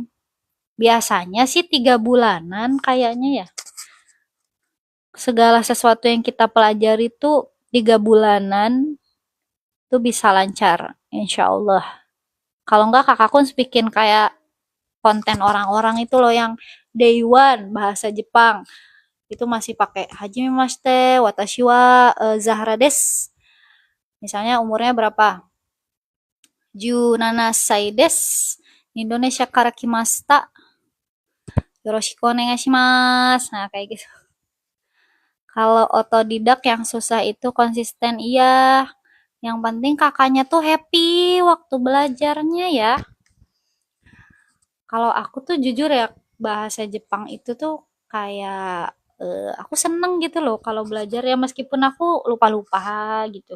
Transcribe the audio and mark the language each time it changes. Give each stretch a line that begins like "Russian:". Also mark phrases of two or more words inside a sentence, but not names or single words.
Indonesian: Biasanya sih 3 bulanan kayaknya ya. Segala sesuatu yang kita pelajari tuh 3 bulanan tuh bisa lancar,
Arabic: إن شاء الله.
Indonesian: Kalau enggak kakakku bikin kayak konten orang-orang itu loh yang
English: day one
Indonesian: bahasa Jepang. Itu masih pakai
Japanese: はじめまして、私はZahraです.
Indonesian: Misalnya umurnya berapa?
Japanese: 17です。インドネシアから来ました. よろしくお願いします.
Indonesian: Nah, kayak gitu. Kalau otodidak yang susah itu konsisten, iya. Yang penting kakaknya tuh happy waktu belajarnya ya. Kalau aku tuh jujur ya, bahasa Jepang itu tuh kayak aku seneng gitu loh kalau belajar ya, meskipun aku lupa-lupa gitu.